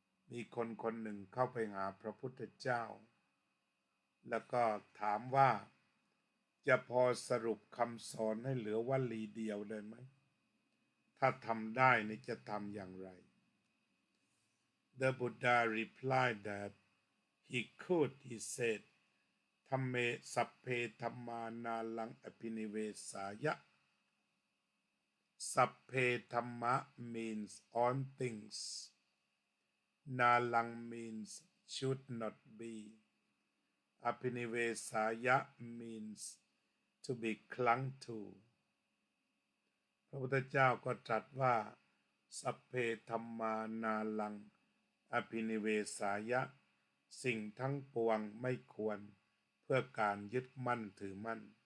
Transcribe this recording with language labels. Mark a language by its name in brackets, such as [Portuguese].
[Thai] มีคนคนหนึ่งเข้าไปหาพระพุทธเจ้าแล้วก็ถามว่าจะพอสรุปคำสอนให้เหลือวลีเดียวได้ไหมถ้าทำได้นี่จะทำอย่างไร [English] The Buddha replied that he could. He said, [Pali] ธัมเมสัพเพธัมมานาลังอภินิเวสายะ [English] สัพเพธัมมะ means all things. Nalang means should not be. Apinivesaya means to be clung to [Thai] พระพุทธเจ้าก็ตรัสว่าสัพเพธัมมานาลังอภินิเวสายะสิ่งทั้งปวงไม่ควรเพื่อการยึดมั่นถือมั่น